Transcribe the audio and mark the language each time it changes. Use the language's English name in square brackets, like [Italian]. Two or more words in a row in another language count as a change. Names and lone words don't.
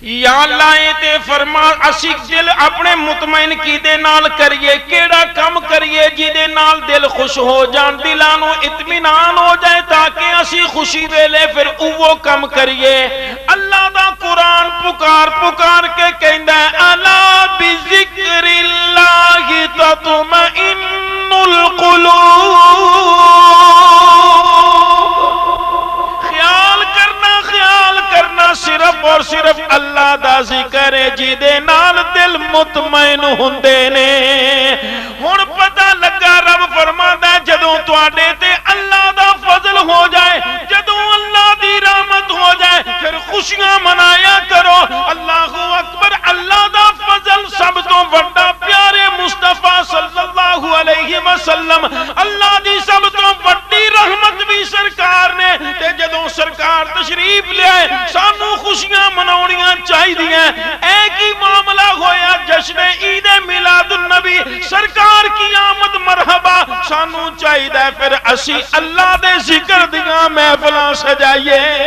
[Punjabi] یا اللہ تے فرما اسی دل اپنے مطمئن کیدے نال کریے، کیڑا کام کریے جدے نال دل خوش ہو جان، دلاں نوں اطمینان ہو جائے، تاکہ اسی خوشی ویلے فیر اوو کام کریے. اللہ دا قرآن پکار پکار کے کہندا ہے [Arabic] ألا بذكر الله تطمئن القلوب. [Punjabi] خیال کرنا صرف اور صرف اللہ دا ذکر ہے جدے نال دل مطمئن ہندے نے. ہن پتا لگا رب فرماندا جدوں تہاڈے تے اللہ دا فضل ہو جائے، جدوں اللہ دی رحمت ہو جائے، فیر خوشیاں منایا کرو. [Arabic] الله أكبر. [Punjabi] اللہ دا فضل سب تو بڑا پیارے مصطفیٰ [Arabic] صلى الله عليه وسلم, [Punjabi] اللہ دی سب تو بڑی رحمت بھی سرکار نے. تے جدوں سرکار تشریف لے آئے سانوں خوشیاں مناؤنیاں چاہیدیاں. اک ہی معاملہ ہویا جشن عید میلاد النبی, [Urdu] سرکار کی آمد مرحبا. [Punjabi] سانوں چاہیدا فیر اسی اللہ دے ذکر دیاں محفلاں سجائیے.